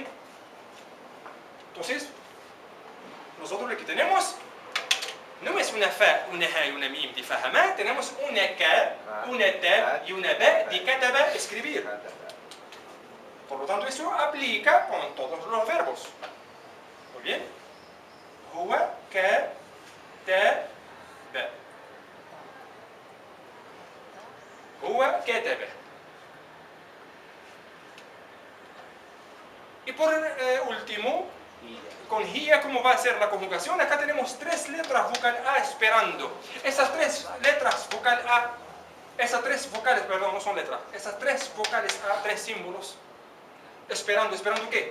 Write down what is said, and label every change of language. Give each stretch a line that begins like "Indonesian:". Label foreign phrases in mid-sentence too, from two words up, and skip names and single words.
Spanish: Entonces, nosotros lo que tenemos no es una fa, una ha y una mim de fahama, tenemos una ka, una ta y una ba de kataba, escribir. Por lo tanto, eso aplica con todos los verbos. Muy bien.
Arabic: هو كتب. هو كتب.
Spanish: Y por último, con hiya, ¿cómo va a ser la conjugación? Acá tenemos tres letras vocal A esperando. Esas tres letras vocal A, esas tres vocales, perdón, no son letras, esas tres vocales A, tres símbolos, ¿esperando qué?